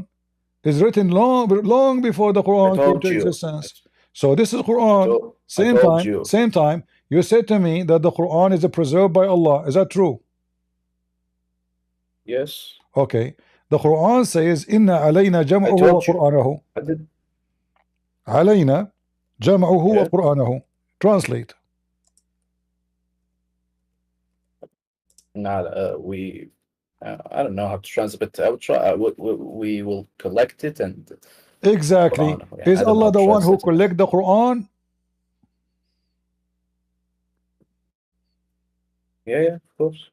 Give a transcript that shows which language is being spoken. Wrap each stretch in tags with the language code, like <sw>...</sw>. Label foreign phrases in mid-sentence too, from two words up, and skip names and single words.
<en>It's written long before the Quran came to existence. So this is Quran. Same time. You said to me that the Quran is preserved by Allah. Is that true? Yes. Okay. The Quran says,</en> <ar>"إن علينا جمعه وقرآنه." علينا جمعه وقرآنه.</ar> <en>Translate. I don't know how to translate, but I will try. We will collect it and. Exactly. Is Allah the one who collect the Quran? Yeah, of course.</en>